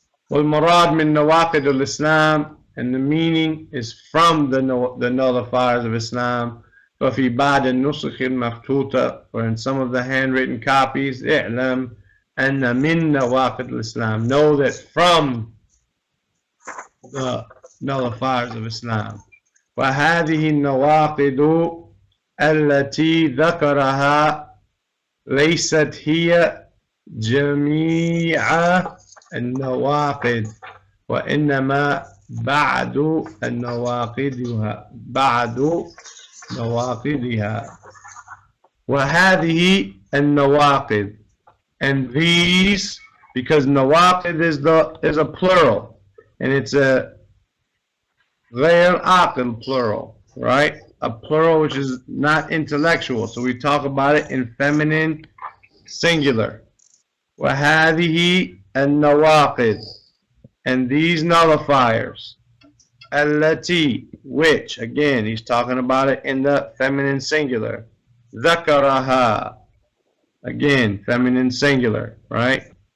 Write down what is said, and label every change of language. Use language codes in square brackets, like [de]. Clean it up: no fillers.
[ar] وَالْمَرَادْ مِنْ نَوَاقِدِ الْإِسْلَامِ, [en] and the meaning is from the nullifiers of Islam. [ar] فَفِي بَعْدِ النُّسْخِ الْمَخْطُوطَةِ, [en] or in some of the handwritten copies, [ar] اعلم أن من نواقض الإسلام, [en] know that from the nullifiers of Islam. [ar] وهذه النواقض التي ذكرها ليست هي جميع النواقض وإنما بعد نواقضها وهذه النواقض, [en] and these, because nawaqid is a plural, and it's a [ar] غير عاقل [en] plural, right? A plural which is not intellectual, so we talk about it in feminine singular. [ar] وهذه النواقض, [en] and these nullifiers, التي, which, again he's talking about it in the feminine singular, ذكرها, again feminine singular, right?